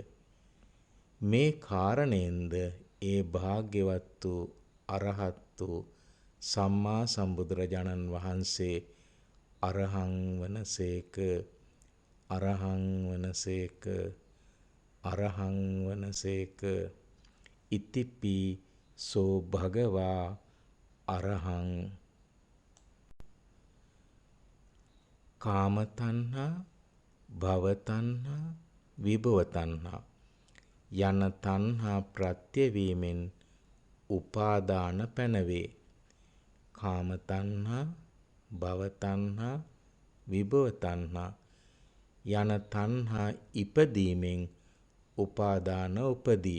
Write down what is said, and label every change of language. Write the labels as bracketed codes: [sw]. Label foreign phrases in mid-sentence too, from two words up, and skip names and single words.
[si] මේ කාරණයෙන්ද ඒ භාග්‍යවත් වූ අරහත් වූ සම්මා සම්බුදුරජාණන් වහන්සේ අරහං වනසේක අරහං වනසේක අරහං වනසේක [pi] ඉතිපි සෝ භගවා අරහං. [si] කාම තණ්හා භව තණ්හා විභව තණ්හා යන තණ්හා ප්‍රත්‍ය වීමෙන් උපාදාන පැනවේ. කාම තණ්හා භව තණ්හා විභව තණ්හා යන තණ්හා ඉපදීමෙන් උපාදාන උපදී.